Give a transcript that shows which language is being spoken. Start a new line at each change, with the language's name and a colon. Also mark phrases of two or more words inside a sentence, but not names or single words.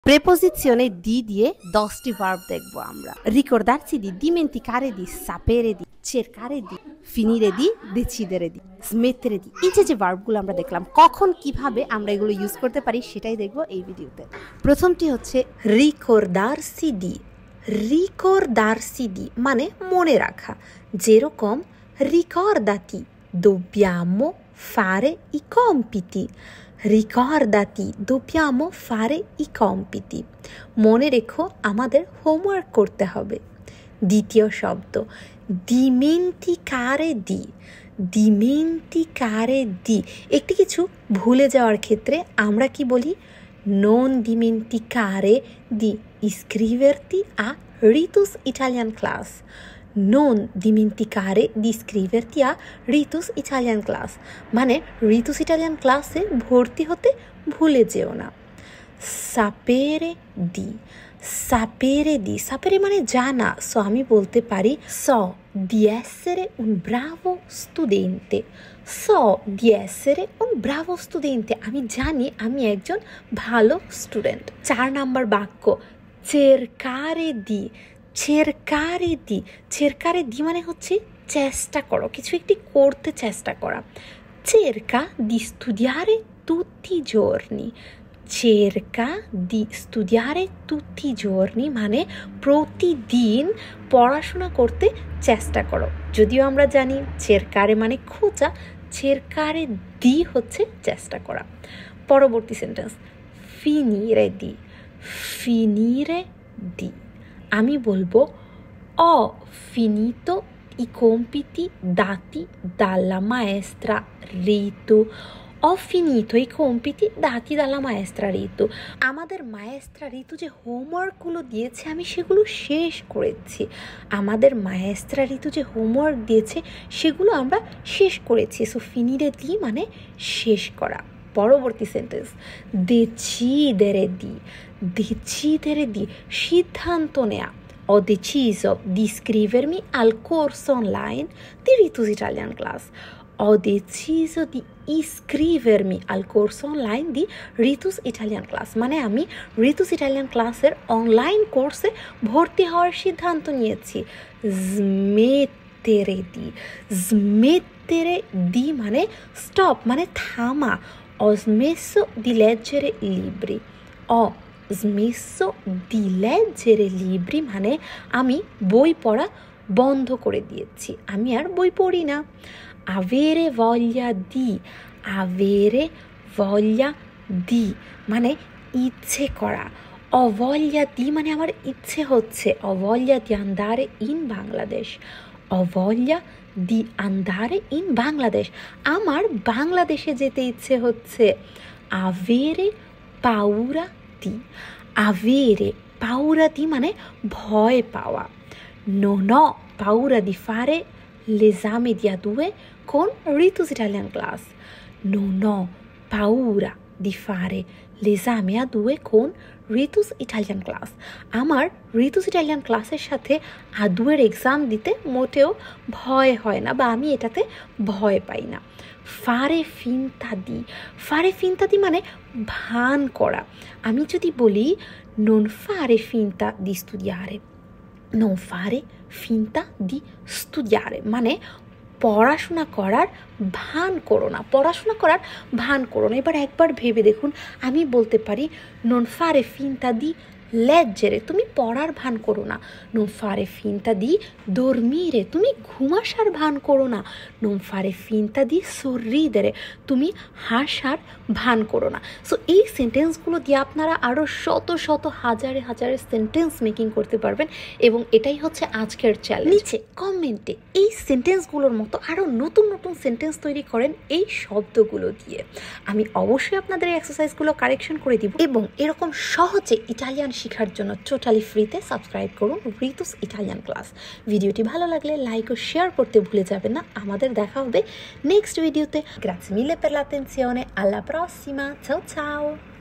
Italian: Preposizione di
Bangla: দিয়ে 10টি verb দেখব আমরা।
Italian: Ricordarsi di, dimenticare di, sapere di, cercare di, finire di, decidere di, smettere di।
Bangla: এই যে ভার্বগুলো আমরা দেখলাম, কখন কিভাবে আমরা এগুলো ইউজ করতে পারি সেটাই দেখব এই ভিডিওতে। প্রথমটি হচ্ছে
Italian: ricordarsi di। ricordarsi di
Bangla: মানে মনে রাখা, যেরকম
Italian: ricordati, dobbiamo fare i compiti। ricordati, dobbiamo fare i compiti।
Bangla: মনে রেখো আমাদের হোমওয়ার্ক করতে হবে। দ্বিতীয় শব্দ
Italian: dimenticare di। dimenticare di
Bangla: একটি কিছু ভুলে যাওয়ার ক্ষেত্রে আমরা কি বলি?
Italian: non dimenticare di iscriverti a Ritus Italian Class। non dimenticare di iscriverti a Ritus Italian Class
Bangla: মানে ঋতুস ইটালিয়ান ক্লাসে ভর্তি হতে ভুলে যেও না।
Italian: sapere di। sapere di, sapere
Bangla: মানে জানা। সো আমি বলতে পারি
Italian: so di essere un bravo studente। so di essere un bravo studente
Bangla: আমি জানি আমি একজন ভালো স্টুডেন্ট। 4 নাম্বার বাক্য
Italian: cercare di। cercare di, cercare di
Bangla: মানে হচ্ছে চেষ্টা করো, কিছু একটি করতে চেষ্টা করা।
Italian: cerca di studiare tutti i giorni। cerca di studiare tutti i giorni
Bangla: মানে প্রতিদিন পড়াশোনা করতে চেষ্টা করো। যদিও আমরা জানি cercare মানে খোঁজা,
Italian: cercare di
Bangla: হচ্ছে চেষ্টা করা। পরবর্তী সেন্টেন্স
Italian: finire di। finire di
Bangla: আমি বলবো
Italian: ho finito i compiti dati dalla maestra Ritu। ho finito i compiti dati dalla maestra Ritu
Bangla: আমাদের মায়েস্ট্রা ঋতু যে হোমওয়ার্কগুলো দিয়েছে আমি সেগুলো শেষ করেছি। আমাদের মায়েস্ট্রা ঋতু যে হোমওয়ার্ক দিয়েছে সেগুলো আমরা শেষ করেছি। সো
Italian: finire di
Bangla: মানে শেষ করা। পরবর্তী সেন্টেন্স
Italian: decidere di। decidere di
Bangla: সিদ্ধান্ত নেয়া।
Italian: ho deciso di iscrivermi al corso online di Ritus Italian Class। ho deciso di iscrivermi al corso online di Ritus Italian Class
Bangla: মানে আমি ঋতুস ইটালিয়ান ক্লাসের অনলাইন কোর্সে ভর্তি হওয়ার সিদ্ধান্ত নিয়েছি।
Italian: smettere di। smettere di
Bangla: মানে স্টপ মানে থামা।
Italian: ho smesso di leggere libri। ho smesso di leggere libri
Bangla: মানে আমি বই পড়া বন্ধ করে দিয়েছি, আমি আর বই পড়ি না।
Italian: avere voglia di। avere voglia di
Bangla: মানে ইচ্ছে করা।
Italian: ho voglia di
Bangla: মানে আমার ইচ্ছে হচ্ছে।
Italian: ho voglia di andare in Bangladesh। ho voglia di andare in Bangladesh
Bangla: আমার বাংলাদেশে যেতে ইচ্ছে হচ্ছে।
Italian: avere paura di। avere paura di
Bangla: মানে ভয় পাওয়া।
Italian: non ho paura di fare l'esame di A2 con Ritus Italian Class। non ho paura di fare l'esame A2 con
Bangla: ঋতুস ইটালিয়ান ক্লাস আমার ঋতুস ইটালিয়ান ক্লাসের সাথে A2 এর এক্সাম দিতে মোটেও ভয় হয় না বা আমি এটাতে ভয় পাই না।
Italian: fare finta di। fare finta di
Bangla: মানে ভান করা। আমি যদি বলি
Italian: non fare finta di studiare। non fare finta di studiare
Bangla: মানে পড়াশোনা করার ভান করো না, পড়াশোনা করার ভান করো না। এবার একবার ভেবে দেখুন, আমি বলতে পারি
Italian: non fare finta di leggere
Bangla: তুমি পড়ার ভান করো না।
Italian: non fare finta di dormire
Bangla: তুমি ঘুমাসার ভান করো না।
Italian: non fare finta di sorridere
Bangla: তুমি হাসার ভান করো না। সো এই সেন্টেন্সগুলো দিয়ে আপনারা আরও শত শত হাজারে হাজারে
English: sentence making
Bangla: করতে পারবেন এবং এটাই হচ্ছে আজকের চ্যালেঞ্জ। নিচে কমেন্টে এই সেন্টেন্সগুলোর মতো আরও নতুন নতুন সেন্টেন্স তৈরি করেন এই শব্দগুলো দিয়ে। আমি অবশ্যই আপনাদের এই এক্সারসাইজগুলো কারেকশন করে দিব এবং এরকম সহজে ইটালিয়ান শেখার জন্য
English: totally free
Bangla: সাবস্ক্রাইব করুন ঋতুস ইটালিয়ান ক্লাস। ভিডিওটি ভালো লাগলে লাইক ও শেয়ার করতে ভুলে যাবেন না। আমাদের দেখা হবে
English: next video.
Italian: Grazie mille per l'attenzione, alla prossima, ciao ciao!